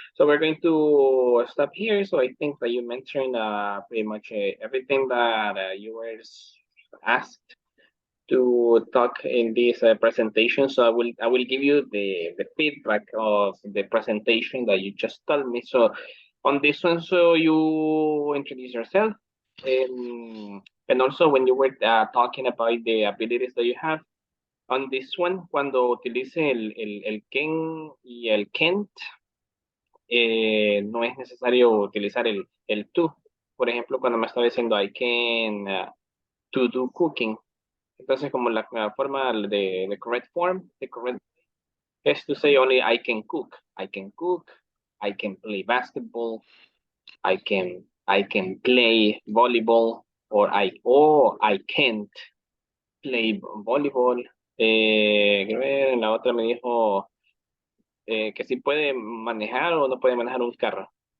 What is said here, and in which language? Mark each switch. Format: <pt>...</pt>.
<en>So we're going to stop here. So I think that you mentioned pretty much everything that you were asked to talk in this presentation. So I will give you the feedback of the presentation that you just told me. So on this one, so you introduce yourself, and also when you were talking about the abilities that you have.</en> <es>On this one, cuando utilice el can y el can't, no es necesario utilizar el to. Por ejemplo, cuando me estaba diciendo</es> <en>I can to do cooking.</en> <es>Entonces, como la forma de</es> <en>correct form, the correct is to say only I can cook. I can cook, I can play basketball, I can play volleyball, or I can't play volleyball.</en> <es>Quiero ver, en la otra me dijo que si puede manejar o no puede manejar un carro.</es>